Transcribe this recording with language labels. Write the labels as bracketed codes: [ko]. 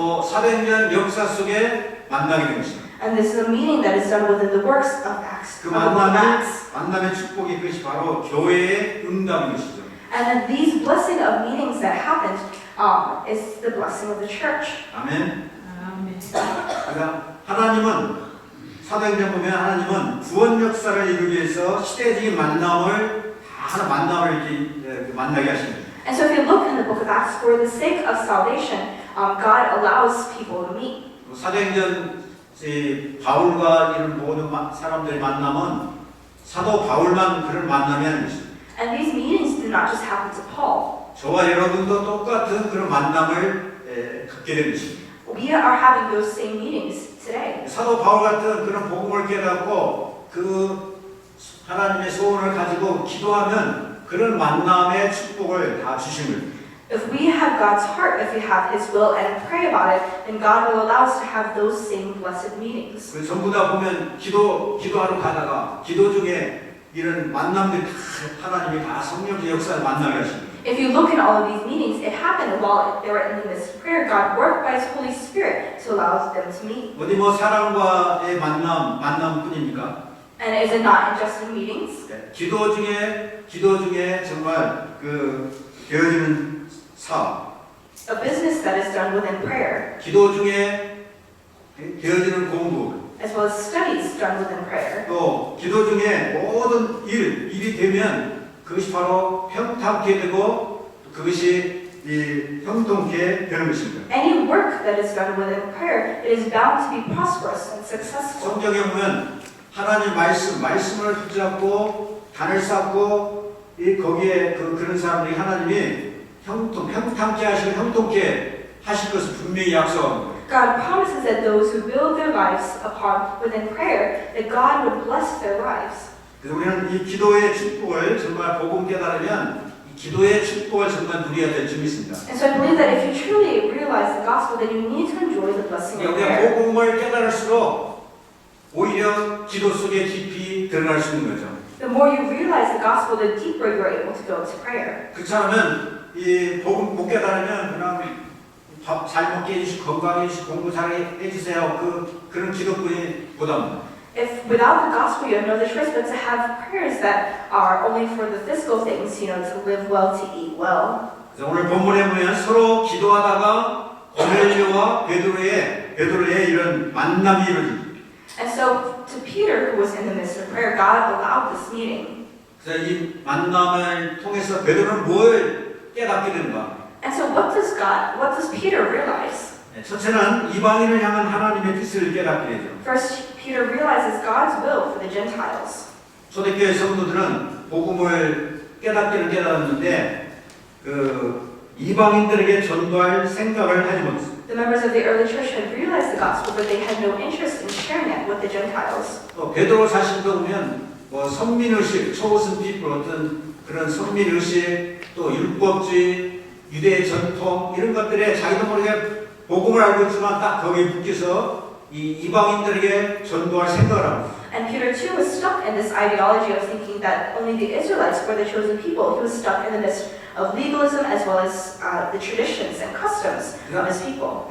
[ko] 또 400년 역사 속에 만나게 된 것입니다. [en] And this is a meeting that is done within the works of Acts. 그 Of the book of Acts. [ko] 만남의 축복이 그것이 바로 교회의 응답인 것이죠. [en] And then these blessing of meetings that happened is the blessing of the church. [ko] 아멘. 그러니까 하나님은 사도행전 보면 하나님은 구원 역사를 이루기 위해서 시대적인 만남을 이렇게 만나게 하십니다. [en] And so if you look in the book of Acts, for the sake of salvation, God allows people to meet. [ko] 사도행전 바울과 이런 모든 사람들의 만남은 사도 바울만 그런 만남이 아닌 것입니다. [en] And these meetings did not just happen to Paul. [ko] 저와 여러분도 똑같은 그런 만남을 갖게 된 것입니다. [en] We are having those same meetings today. [ko] 사도 바울 같은 그런 복음을 깨닫고 그 하나님의 소원을 가지고 기도하면 그런 만남의 축복을 다 주신 겁니다. [en] If we have God's heart, if we have His will and pray about it, then God will allow us to have those same blessed meetings. [ko] 그 전부 다 보면 기도하러 가다가 기도 중에 이런 만남들이 다 하나님이 다 성령의 역사를 만나게 하십니다. [en] If you look in all of these meetings, it happened while they were in this prayer. God worked by His Holy Spirit to allow them to meet. [ko] 어디 사람과의 만남뿐입니까? [en] And is it not in just in meetings? [ko] 기도 중에 정말 되어지는 사업, [en] A business that is done within prayer, [ko] 기도 중에 되어지는 공부, [en] as well as studies done within prayer. [ko] 또 기도 중에 모든 일이 되면 그것이 바로 평탄케 되고 그것이 형통케 되는 것입니다. [en] Any work that is done within prayer, it is bound to be prosperous and successful. [ko] 성경에 보면 하나님 말씀을 붙잡고 단을 쌓고 거기에 그런 사람들이 하나님이 평탄케 하시고 형통케 하실 것을 분명히 약속합니다. [en] God promises that those who build their lives upon within prayer, that God would bless their lives. [ko] 그래서 우리는 이 기도의 축복을 정말 복음 깨달으면 이 기도의 축복을 정말 누려야 될 점이 있습니다. [en] And so I believe that if you truly realize the gospel, then you need to enjoy the blessing of [ko] 우리가 [en] prayer. [ko] 복음을 깨달을수록 오히려 기도 속에 깊이 들어갈 수 있는 거죠. [en] The more you realize the gospel, the deeper you're able to go to prayer. [ko] 그렇지 않으면 이 복음 못 깨달으면 그냥 밥 잘 먹게 해주시고 건강해 주시고 공부 잘 해주세요. 그런 기도뿐이 보답니다. [en] If without the gospel you have no other choice but to have prayers that are only for the physical things, to live well, to eat well. [ko] 그래서 오늘 본문에 보면 서로 기도하다가 고넬료와 베드로의 이런 만남이 이루어집니다. [en] And so to Peter, who was in the midst of prayer, God allowed this meeting. [ko] 그래서 이 만남을 통해서 베드로는 뭘 깨닫게 되는가? [en] And so what does Peter realize? [ko] 첫째는 이방인을 향한 하나님의 뜻을 깨닫게 되죠. [en] First, Peter realizes God's will for the Gentiles. [ko] 초대교회 성도들은 복음을 깨닫기는 깨달았는데 이방인들에게 전도할 생각을 하지 못했어요. [en] The members of the early church had realized the gospel, but they had no interest in sharing it with the Gentiles. [ko] 또 베드로 자신도 보면 선민의식, 초고슨 피플 어떤 그런 선민의식, 또 율법주의, 유대 전통 이런 것들에 자기도 모르게 복음을 알고 있지만 딱 거기에 묶여서 이 이방인들에게 전도할 생각을 합니다. [en] And Peter too was stuck in this ideology of thinking that only the Israelites were the chosen people. He was stuck in the midst of legalism as well as the traditions and customs of his people.